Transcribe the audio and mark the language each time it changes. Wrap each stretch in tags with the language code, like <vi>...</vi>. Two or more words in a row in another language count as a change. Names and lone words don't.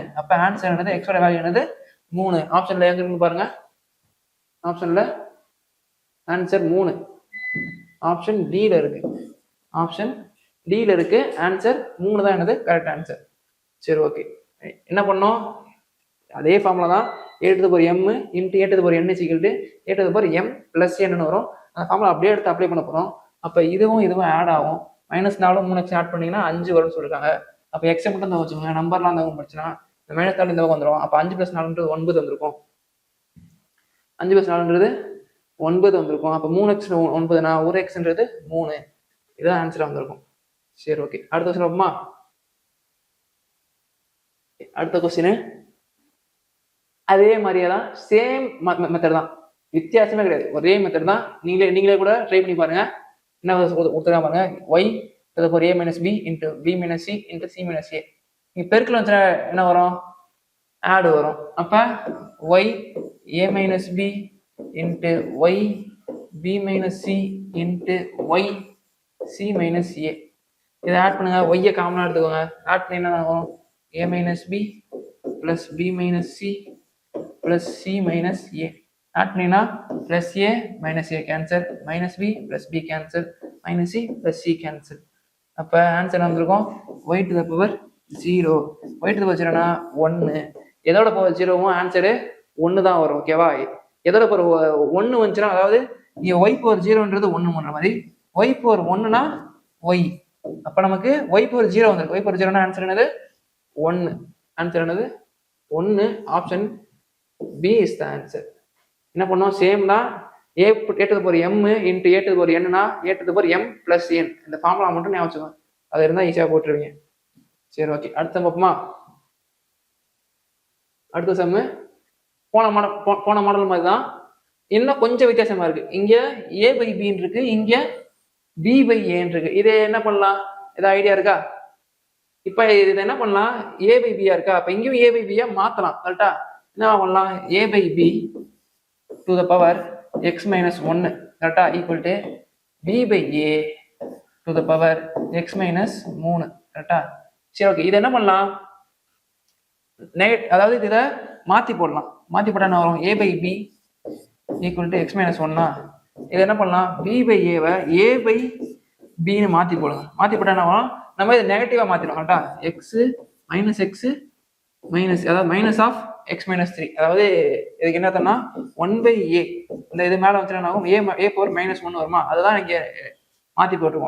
<ta>அப்ப ஆன்சர் என்னது, x ஓட வேல்யூ என்னது 3. ஆப்ஷன்ல எங்க இருக்குன்னு பாருங்க. ஆப்ஷன்ல ஆன்சர் 3 ஆப்ஷன் டில இருக்கு. ஆப்ஷன் டில இருக்கு. ஆன்சர் 3 தான் என்னது</ta> <en>correct answer.</en> <ta>சரி, ஓகே. என்ன பண்ணோம், அதே ஃபார்முலா தான். a⁴m × a⁴n = a⁴m + n வரும். அந்த ஃபார்முலா அப்படியே எடுத்து அப்ளை பண்ண போறோம். அப்ப இதுவும் ஆட் ஆகும். -4 3x ஆட் பண்ணீங்கன்னா 5 வரும்னு சொல்லிருக்காங்க. அப்ப x மட்டும் தான் வச்சுக்கோங்க, நம்பர்லாம் அந்த பக்கம் படிச்சுன்னா இந்த -4 இந்த பக்கம் வந்துடும். அப்ப 5 + 4ன்றது 9 வந்திருக்கும். 5 + 4ன்றது 9 வந்திருக்கும். அப்ப 3x 9னா 1xன்றது 3. இதுதான் ஆன்சர் வந்திருக்கும். சரி, ஓகே. அடுத்த கொஸ்டின் பார்ப்போமா? அடுத்த கொஸ்டின் அதே மாதிரியே தான்,</ta> <en>same method</en> <ta>தான், வித்தியாசமே கிடையாது, ஒரே மெத்தட் தான். நீங்களே கூட ட்ரை பண்ணி பாருங்க. என்ன கொடுத்துருக்காங்க பாருங்க, y⁴ a - b × b - c × c - a. நீங்க பெருக்கல் வந்துச்சுன்னா என்ன வரும், ஆட் வரும். அப்ப y a - b × y b - c × y c - a. இதை ஆட் பண்ணுங்க. y காமனா எடுத்துக்கோங்க. ஆட் பண்ணி என்ன ஆகும், a - b + b - c + c - a. ஆட் பண்ணினா +a - a கேன்சல், -b + b கேன்சல், -c + c கேன்சல். அப்ப ஆன்சர் வந்திருக்கும் y⁴ 0. y⁴ 0னா 1. எதோட பவர் 0வும் ஆன்சரு 1 தான் வரும். ஓகேவா? எதோட பவர் 1 வந்துச்சுன்னா, அதாவது இங்க y⁴0ன்றது 1 பண்ற மாதிரி, y⁴1னா y. அப்ப நமக்கு y⁴0 வந்திருக்கு. y⁴0னா ஆன்சர் என்னது 1. ஆன்சர் என்னது 1.</ta> <en>option B is the answer.</en> <ta>என்ன பண்ணோம், சேம் தான். a⁴m × a⁴n னா a⁴m + n. இந்த ஃபார்முலா மட்டும் ஞாபகம் வச்சுக்கோங்க. அது இருந்தா ஈஸியா போட்டுருவீங்க. சரி, ஓகே. அடுத்த பார்ப்போமா? அடுத்த சம்மு போன மாடல் மாதிரி தான், இன்னும் கொஞ்சம் வித்தியாசமா இருக்கு. இங்க a/b இருக்கு, இங்க b/a இருக்கு. இது என்ன பண்ணலாம், ஏதாவது ஐடியா இருக்கா? இப்ப இது என்ன பண்ணலாம், a/b இருக்கா, அப்ப இங்கேயும் a/b மாத்தலாம். கரெக்டா? என்ன பண்ணலாம், a/b</ta> <en>to the power</en> <ta>x - 1 கரெக்டா = b/a</ta> <en>to the power</en> <ta>x - 3 கரெக்டா? சரி, ஓகே. இது என்ன பண்ணலாம், அதாவது இதை மாத்தி போடலாம். மாத்தி போட்டா என்ன வரும், a/b = x - 1னா இது என்ன பண்ணலாம், b/a-வை a/b மாத்தி போடுங்க. மாத்தி போட்டா என்ன வரும், நம்ம இதை நெகட்டிவா மாத்திடும். கரெக்டா? x அதாவது -x - 3. அதாவது இதுக்கு என்ன தரனா 1/a. இந்த இது மேல வந்துச்சுன்னா என்ன ஆகும், a⁴ வருமா, அதுதான் இங்க மாத்தி போட்டுருக்கோம்.</ta>